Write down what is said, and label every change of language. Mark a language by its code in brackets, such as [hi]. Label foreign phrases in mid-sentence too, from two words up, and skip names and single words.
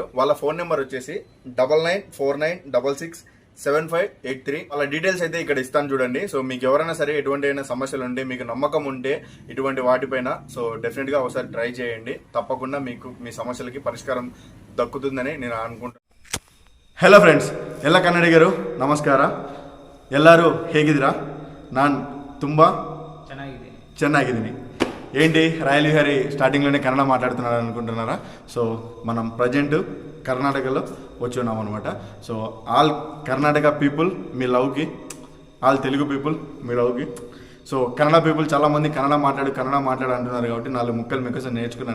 [te] వాళ్ళ ఫోన్ నెంబర్ వచ్చేసి 9949667583. వాళ్ళ డీటెయిల్స్ అయితే ఇక్కడ ఇస్తాను చూడండి. సో మీకు ఎవరైనా సరే ఎటువంటి అయినా సమస్యలు ఉంటే, మీకు నమ్మకం ఉంటే ఇటువంటి వాటిపైన సో డెఫినెట్ గా ఒకసారి ట్రై చేయండి. తప్పకుండా మీకు మీ సమస్యలకి పరిష్కారం దక్కుతుందని నేను అనుకుంటున్నాను. [kn] హలో ಫ್ರೆಂಡ್ಸ್, ಎಲ್ಲ ಕನ್ನಡಿಗರು ನಮಸ್ಕಾರ. ಎಲ್ಲರೂ ಹೇಗಿದ್ದೀರಾ? ನಾನು ತುಂಬ ಚೆನ್ನಾಗಿದ್ದೀನಿ. [te] ఏంటి రాయల్ విహారీ స్టార్టింగ్లోనే కన్నడ మాట్లాడుతున్నాడు అనుకుంటున్నారా? సో మనం ప్రజెంట్ కర్ణాటకలో వచ్చి ఉన్నాం అనమాట. సో [en] all Karnataka people [te] మీ లవ్కి, [en] all Telugu people [te] మీ లవ్కి. సో కన్నడ పీపుల్ చాలామంది కన్నడ మాట్లాడు అంటున్నారు కాబట్టి 4 ముక్కలు మీకోసం నేర్చుకున్నాను.